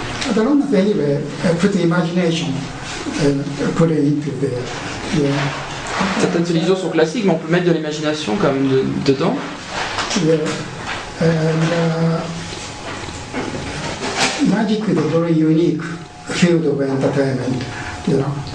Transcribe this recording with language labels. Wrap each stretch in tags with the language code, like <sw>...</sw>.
<en>As long as anyway, put the imagination put it into there. Yeah.</en> <fr>Certaines illusions sont classiques, mais on peut mettre de l'imagination quand même dedans.</fr> <en>Yeah. And magic is a very unique field of entertainment, you know.</en>